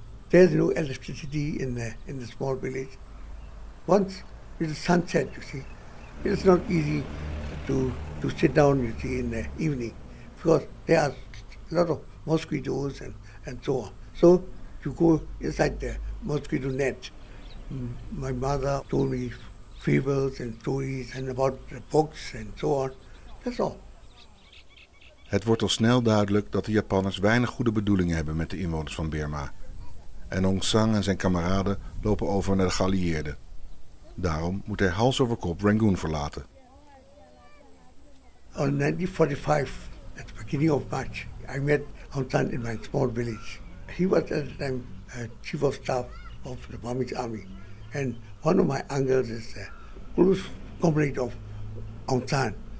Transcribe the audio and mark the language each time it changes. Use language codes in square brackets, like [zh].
[en] There's no electricity in the small village. Once it is sunset, you see, it's not easy to sit down, you see, in the evening because there are a lot of mosquitoes and so on. So you go inside the mosquito net. My mother told me fables and stories and about the books and so on. That's all. [nl] Het wordt al snel duidelijk dat de Japanners weinig goede bedoelingen hebben met de inwoners van Birma. En Aung San en zijn kameraden lopen over naar de geallieerden. Daarom moet hij hals over kop Rangoon verlaten. [en] In 1945, at the beginning of March, I met Aung San in my small village. He was at the time chief of staff of the Burmese army. And one of my uncles is a close comrade of Aung San.